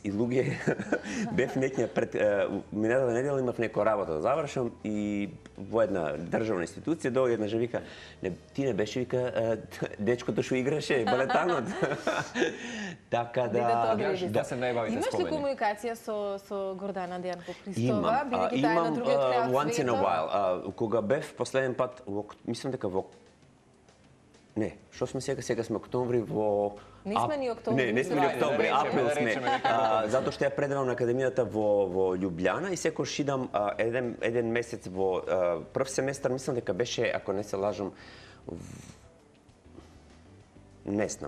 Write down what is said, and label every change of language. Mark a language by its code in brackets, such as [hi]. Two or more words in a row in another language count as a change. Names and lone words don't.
[mk] И луѓе бев некоја минатата недела имав некоја работа да завршам и во една државна институција дојде една жена вика, ти не беше вика дечкото што играше балетанот. Така да се најбавите спомени. Имаш ли комуникација со Гордана Дејанко Христова, бидејќи таа е на другиот крај од [en] once in a while. [mk] Кога бев последен пат, мислам дека во не, што сме сега сме октомври во... Не сме ни октомври. Не сме ни октомври, април сме. Затоа што ја предавам на академијата во Љубљана и секојаш идам еден месец во прв семестар, мислам дека беше, ако не се лажам, не знам.